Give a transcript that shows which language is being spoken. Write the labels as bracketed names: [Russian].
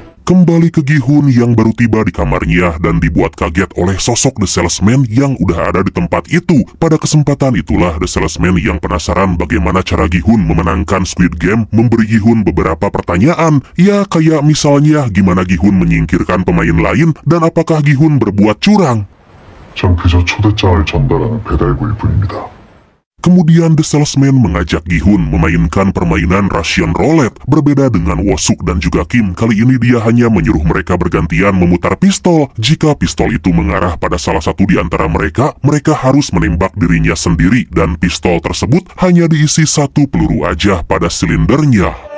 [Indonesian] Kembali ke Gi-hun yang baru tiba di kamarnya dan dibuat kaget oleh sosok The Salesman yang udah ada di tempat itu. Pada kesempatan itulah The Salesman yang penasaran bagaimana cara Gi-hun memenangkan Squid Game memberi Gi-hun beberapa pertanyaan. Ya kayak misalnya gimana Gi-hun menyingkirkan pemain lain dan apakah Gi-hun berbuat curang. [Korean] 전 그저 초대장을 전달하는 배달부일 뿐입니다. [Indonesian] Kemudian The Salesman mengajak Gi-hun memainkan permainan Russian Roulette. Berbeda dengan Wosuk dan juga Kim, kali ini dia hanya menyuruh mereka bergantian memutar pistol. Jika pistol itu mengarah pada salah satu di antara mereka, mereka harus menembak dirinya sendiri dan pistol tersebut hanya diisi 1 peluru aja pada silindernya.